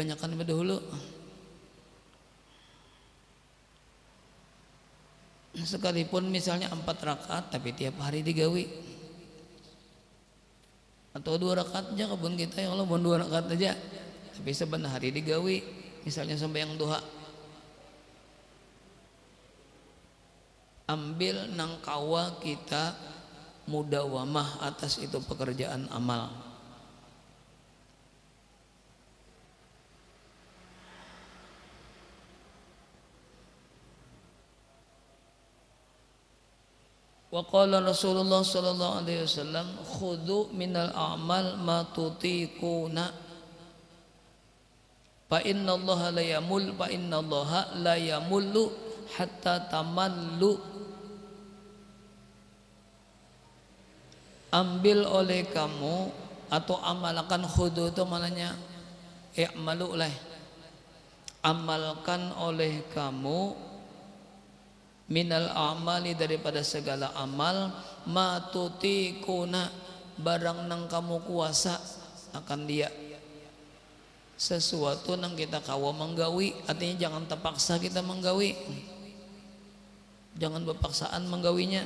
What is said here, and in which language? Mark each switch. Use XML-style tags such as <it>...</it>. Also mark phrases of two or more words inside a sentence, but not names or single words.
<bjn>Kebanyakan dahulu sekalipun misalnya 4 rakaat tapi tiap hari digawi, atau 2 rakaat aja kebun kita ya Allah, mau 2 rakaat aja tapi saben hari digawi, misalnya sembahyang duha, ambil nangkawa kita mudawamah atas itu pekerjaan amal.</bjn> <ar>وقال رسول الله صلى الله عليه وسلم خذوا من الأعمال ما تطيقون فإن الله لا يمل حتى تملوا.</ar> <bjn>Ambil oleh kamu atau amalkan, khudhu itu maknanya i'malu lah, amalkan oleh kamu</bjn> <ar>من الأعمال</ar> <bjn>daripada segala amal,</bjn> <ar>ما تطيقون</ar> <bjn>barang nang kamu kuasa akan dia, sesuatu nang kita kawa menggawi, artinya jangan terpaksa kita menggawi, jangan berpaksaan menggawinya.</bjn>